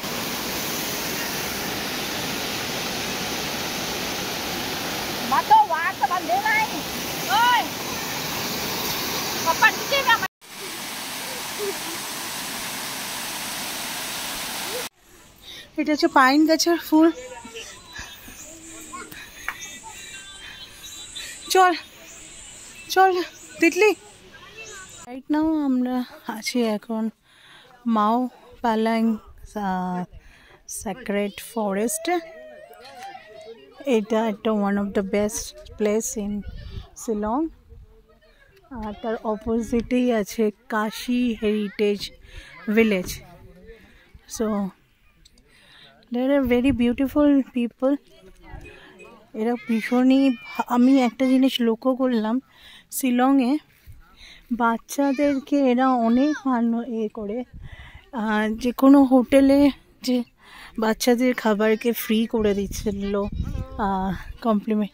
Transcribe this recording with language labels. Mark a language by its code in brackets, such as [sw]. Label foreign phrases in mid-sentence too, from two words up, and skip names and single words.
[bn] मातो वाट बंदे नाही ओय पप्पा नीचे ना এটা হচ্ছে পাইন গাছের ফুল। চল চল তিতলি। [en] right now [bn] আমরা আছি এখন মাও পালাং সেক্রেট ফরেস্টে। এটা একটা [en] one of the best place in Shillong. [bn] আর তার অপোজিটেই আছে কাশি হেরিটেজ ভিলেজ। [en] সো there are very beautiful people. [bn] এরা ভীষণই, আমি একটা জিনিস লক্ষ্য করলাম শিলংয়ে, বাচ্চাদেরকে এরা অনেক করে, যে কোনো হোটেলে যে বাচ্চাদের খাবারকে ফ্রি করে দিচ্ছিল কমপ্লিমেন্ট।